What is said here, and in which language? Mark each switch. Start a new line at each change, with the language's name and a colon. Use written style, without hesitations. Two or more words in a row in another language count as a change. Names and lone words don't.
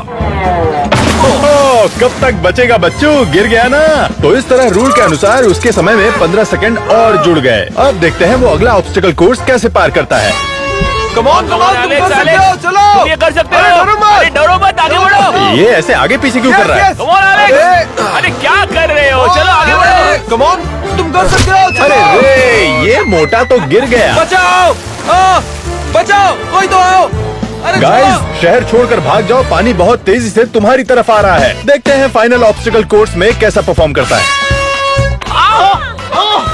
Hindi: ओह, कब तक बचेगा बच्चू? गिर गया ना? तो इस तरह रूल के अनुसार उसके समय में 15 सेकंड और जुड़ गए। अब देखते हैं वो अगला
English: obstacle course
Hindi: कैसे पार करता है।
English: come on,
Hindi: तुम कर सकते हो, चलो। तुम ये कर सकते हो। डरो मत। अरे डरो मत, आगे बढ़ो। ये ऐसे आगे पीछे क्यों कर रहा है?
English: Come on, Alex.
Hindi: अरे क्या कर रहे हो? चलो आगे बढ़ो।
English: come on,
Hindi: तुम कर सकते हो, चलो। अरे रे, ये मोटा तो गिर गया। बचाओ, बचाओ, कोई तो आओ। अरे गाइस, चलो। शहर छोड़कर भाग जाओ, पानी बहुत तेजी से तुम्हारी तरफ आ रहा है। देखते हैं
English: final obstacle course
Hindi: में कैसा परफॉर्म करता है।